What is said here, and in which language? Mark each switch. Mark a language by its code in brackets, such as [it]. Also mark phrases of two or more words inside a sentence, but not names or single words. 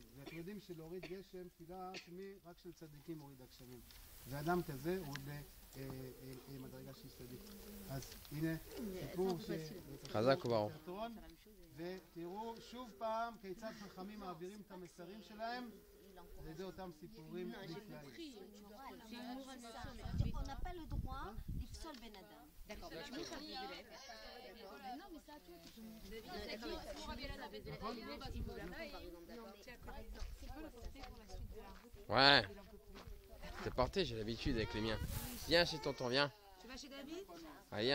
[he] ואתם יודעים שלהוריד גשם, תפילה רק של צדיקים מוריד הגשמים. ואדם כזה הוא במדרגה של צדיק. אז הנה סיפור חזק וברוך. ותראו שוב פעם כיצד חכמים מעבירים את המסרים שלהם על ידי אותם סיפורים נפלאים. [fr] On n'a pas le droit [he] לפסול בן אדם. [fr] D'accord, je me suis non, mais ça à toi. Ouais. T'es porté, j'ai l'habitude avec les miens. Viens chez tonton, viens. Tu vas chez David? Ah, viens.